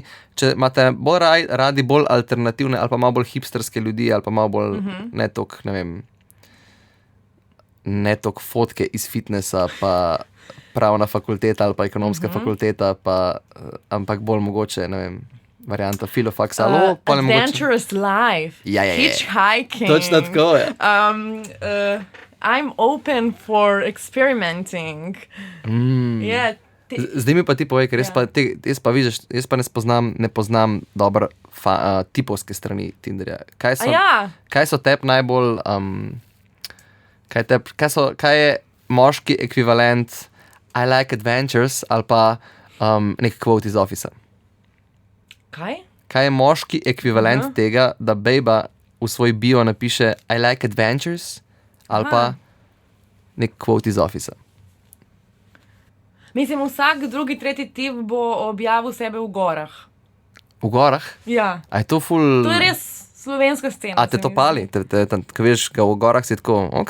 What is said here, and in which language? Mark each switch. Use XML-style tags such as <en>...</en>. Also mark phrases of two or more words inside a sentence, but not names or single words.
<sl>Če imate bolj radi bolj alternativne ali pa malo bolj hipsterske ljudi ali pa malo bolj ne toliko fotke iz fitnessa, pa pravna fakulteta ali pa ekonomska fakulteta, pa, ampak bolj mogoče, ne vem, varianta filofaksa.</sl> <en>Adventurous life.</en> <sl>Ja. Hitchhiking. Točno tako, ja.</sl> <en>I'm open for experimenting. Yeah.</en> <sl>Zdaj mi pa ti povej, ker jaz pa ne poznam dobro tipovske strani Tinderja. Kaj so tep najbolj... Kaj je moški ekvivalent</sl> <en>I like adventures</en> <sl>ali pa nek quote iz Officea? Kaj je moški ekvivalent tega, da bejba v svoj bio napiše</sl> <en>I like adventures</en> <sl>ali pa nek quote iz Officea? Mislim, vsak drugi, tretji tip bo objavil sebe v gorah. V gorah? Ja. A je to ful... To je res slovenska scena. A te to pali? Ko veš, ga v gorah si tako, ok.</sl>